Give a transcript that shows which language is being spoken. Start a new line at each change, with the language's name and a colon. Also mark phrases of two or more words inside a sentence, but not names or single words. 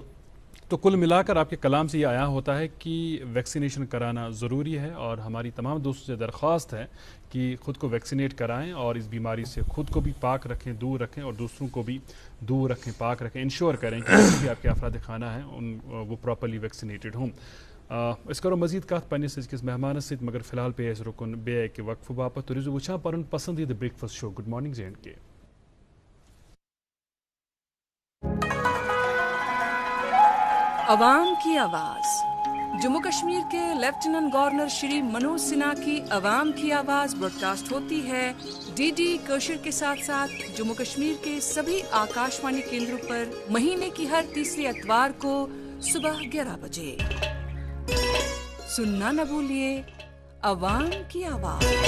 Urdu: تو کل ملا کر آپ کے کلام سے یہ آیا ہوتا ہے کہ ویکسینیشن کرانا ضروری ہے, اور ہماری تمام دوستوں سے درخواست ہے کہ خود کو ویکسینیٹ کرائیں اور اس بیماری سے خود کو بھی پاک رکھیں, دور رکھیں, اور دوسروں کو بھی دور رکھیں, پاک رکھیں. انشور کریں کہ جو بھی آپ کے افراد خانہ ہیں وہ
English: properly vaccinated
Urdu: ہوں.
Kashmiri: اس کرو مزید کت پنس کس مہمان ست, مگر فی الحال پہ رکن بے کہ وقفہ باپت تو روزو وچھان پن پسندیدہ
English: breakfast show
Kashmiri: گڈ مارننگ J&K.
Urdu: عوام کی آواز. جموں کشمیر کے لیفٹیننٹ گورنر شری منوج سنہا کی عوام کی آواز براڈ کاسٹ ہوتی ہے DD کوشر کے ساتھ ساتھ جموں کشمیر کے سبھی آکاشوانی کیندروں پر مہینے کی ہر تیسری اتوار کو صبح 11 بجے. سننا نہ بھولیے, عوام کی آواز.